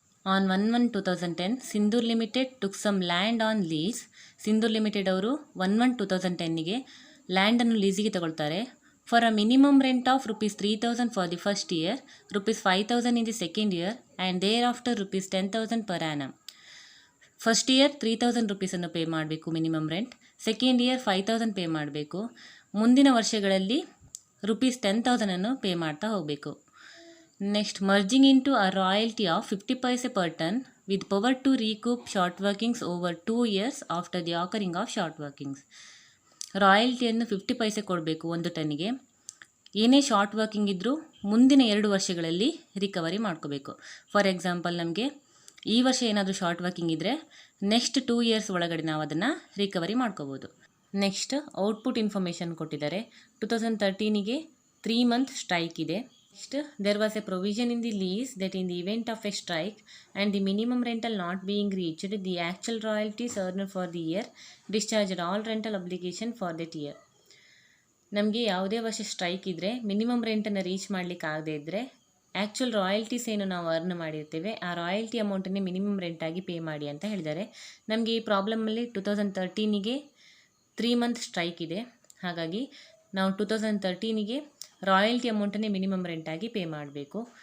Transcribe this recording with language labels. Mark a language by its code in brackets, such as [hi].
[en] On 1/1/2010, Sindoor Limited took some land on lease. [kn] Sindoor Limited ಅವರು 1/1/2010ಗೆ ಲ್ಯಾಂಡನ್ನು ಲೀಸಿಗೆ ತಗೊಳ್ತಾರೆ. [en] For a minimum rent of ₹3,000 for the first year, ₹5,000 in the second year and thereafter ₹10,000 per annum. [kn] First year ₹3,000 pay ಮಾಡಬೇಕು minimum rent, second year ₹5,000 pay ಮಾಡಬೇಕು. ಮುಂದಿನ ವರ್ಷಗಳಲ್ಲಿ ₹10,000 pay ಮಾಡ್ತಾ ಹೋಗಬೇಕು. [en] Next, merging into a royalty of 50 paise per ton with power to recoup short workings over 2 years after the occurring of short workings. [kn] ರಾಯಲ್ಟಿಯನ್ನು 50 ಪೈಸೆ ಕೊಡಬೇಕು ಒಂದು ಟನ್ನಿಗೆ. ಏನೇ short working ಇದ್ದರೂ ಮುಂದಿನ 2 ವರ್ಷಗಳಲ್ಲಿ ರಿಕವರಿ ಮಾಡ್ಕೋಬೇಕು. ಫಾರ್ ಎಕ್ಸಾಂಪಲ್, ನಮಗೆ ಈ ವರ್ಷ ಏನಾದರೂ ಶಾರ್ಟ್ ವರ್ಕಿಂಗ್ ಇದ್ದರೆ ನೆಕ್ಸ್ಟ್ 2 years ಒಳಗಡೆ ನಾವು ಅದನ್ನು ರಿಕವರಿ ಮಾಡ್ಕೋಬೋದು. ನೆಕ್ಸ್ಟ್, ಔಟ್ಪುಟ್ ಇನ್ಫಾರ್ಮೇಷನ್ ಕೊಟ್ಟಿದ್ದಾರೆ. 2013ಗೆ 3 month ಸ್ಟ್ರೈಕ್ ಇದೆ. [en] Next, there was a provision in the lease that in the event of a strike and the minimum rental not being reached, the actual royalties earned for the year discharged all rental obligation for that year. [kn] ನಮಗೆ ಯಾವುದೇ ವರ್ಷ strike ಇದ್ದರೆ minimum ರೆಂಟನ್ನು reach ಮಾಡಲಿಕ್ಕೆ ಆಗದೆ ಇದ್ದರೆ actual royalties ಏನು ನಾವು earn ಮಾಡಿರ್ತೇವೆ ಆ ರಾಯಲ್ಟಿ ಅಮೌಂಟನ್ನೇ ಮಿನಿಮಮ್ ರೆಂಟಾಗಿ ಪೇ ಮಾಡಿ ಅಂತ ಹೇಳಿದ್ದಾರೆ. ನಮಗೆ ಈ ಪ್ರಾಬ್ಲಮಲ್ಲಿ 2013ಗೆ 3 month ಸ್ಟ್ರೈಕ್ ಇದೆ. ಹಾಗಾಗಿ ನಾವು 2013ಗೆ ರಾಯಲ್ಟಿ ಅಮೌಂಟನ್ನೇ ಮಿನಿಮಮ್ ರೆಂಟಾಗಿ ಪೇ ಮಾಡಬೇಕು.